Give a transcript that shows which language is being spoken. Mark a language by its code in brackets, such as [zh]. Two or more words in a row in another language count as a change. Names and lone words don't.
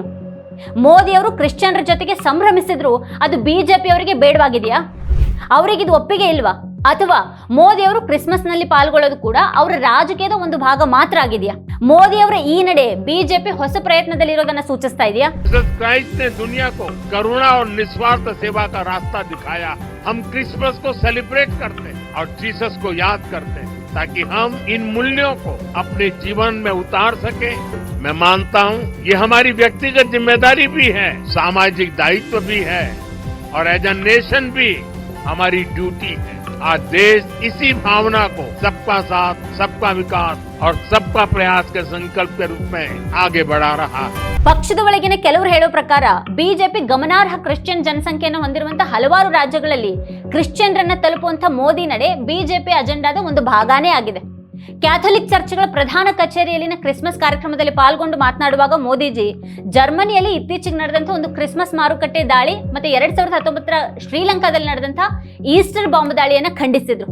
[kn] ಮೋದಿಯವರು ಕ್ರಿಶ್ಚಿಯನ್ರ ಜೊತೆಗೆ ಸಂಭ್ರಮಿಸಿದ್ರು, ಅದು ಬಿಜೆಪಿಯವರಿಗೆ ಬೇಡವಾಗಿದೆಯಾ? ಅವರಿಗಿದು ಒಪ್ಪಿಗೆ ಇಲ್ವಾ? ಅಥವಾ ಮೋದಿಯವರು ಕ್ರಿಸ್ಮಸ್ ನಲ್ಲಿ ಪಾಲ್ಗೊಳ್ಳೋದು ಕೂಡ ಅವರ ರಾಜಕೀಯದ ಒಂದು ಭಾಗ ಮಾತ್ರ ಆಗಿದೆಯಾ? ಮೋದಿಯವರ ಈ ನಡೆ ಬಿಜೆಪಿ ಹೊಸ ಪ್ರಯತ್ನದಲ್ಲಿರೋದನ್ನ ಸೂಚಿಸ್ತಾ ಇದೆಯಾ? [hi] क्राइस्ट ने दुनिया को करुणा और निस्वार्थ सेवा का रास्ता दिखाया। हम क्रिसमस को सेलिब्रेट करते और जीसस को याद करते ताकि हम इन मूल्यों को अपने जीवन में उतार सके। मैं मानता हूँ ये हमारी व्यक्तिगत जिम्मेदारी भी है, सामाजिक दायित्व भी है और [en] as a nation [hi] भी हमारी ड्यूटी है। आज देश इसी भावना को सबका साथ, सबका विकास और सबका प्रयास के संकल्प के रूप में आगे बढ़ा रहा है। [kn] ಪಕ್ಷದ ಒಳಗಿನ ಕೆಲವರು ಹೇಳೋ ಪ್ರಕಾರ ಬಿಜೆಪಿ ಗಮನಾರ್ಹ ಕ್ರಿಶ್ಚಿಯನ್ ಜನಸಂಖ್ಯೆಯನ್ನು ಹೊಂದಿರುವಂತಹ ಹಲವಾರು ರಾಜ್ಯಗಳಲ್ಲಿ ಕ್ರಿಶ್ಚಿಯನ್ರನ್ನ ತಲುಪುವಂತಹ ಮೋದಿ ನಡೆ ಬಿಜೆಪಿ ಅಜೆಂಡಾದ ಒಂದು ಭಾಗನೇ ಆಗಿದೆ. ಕ್ಯಾಥೋಲಿಕ್ ಚರ್ಚ್ಗಳ ಪ್ರಧಾನ ಕಚೇರಿಯಲ್ಲಿನ ಕ್ರಿಸ್ಮಸ್ ಕಾರ್ಯಕ್ರಮದಲ್ಲಿ ಪಾಲ್ಗೊಂಡು ಮಾತನಾಡುವಾಗ ಮೋದಿಜಿ ಜರ್ಮನಿಯಲ್ಲಿ ಇತ್ತೀಚೆಗೆ ನಡೆದಂತಹ ಒಂದು ಕ್ರಿಸ್ಮಸ್ ಮಾರುಕಟ್ಟೆ ದಾಳಿ ಮತ್ತೆ 2019ರ ಶ್ರೀಲಂಕಾದಲ್ಲಿ ನಡೆದಂತಹ ಈಸ್ಟರ್ ಬಾಂಬ್ ದಾಳಿಯನ್ನ ಖಂಡಿಸಿದ್ರು.